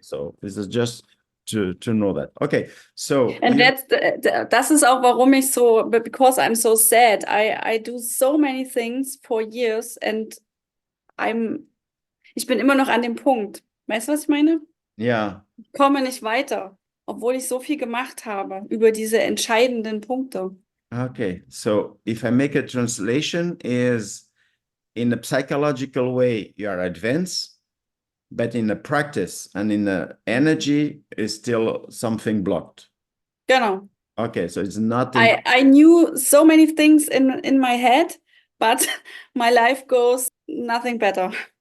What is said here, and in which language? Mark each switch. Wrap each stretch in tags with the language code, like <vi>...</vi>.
<en>So this is just to know that. Okay, so And you</en> <de>das ist auch, warum ich so,</de> <en>because I'm so sad. I do so many things for years and</en> <de>ich bin immer noch an dem Punkt. Weißt du, was ich meine?</de> <en>yeah.</en> <de>Ich komme nicht weiter, obwohl ich so viel gemacht habe über diese entscheidenden Punkte.</de> <en>Okay, so if I make a translation, is in a psychological way you are advanced, but in the practice and in the energy is still something blocked.</en> <de>Genau.</de> <en>Okay, so it's not in. I knew so many things in my head, but my life goes nothing better.</en>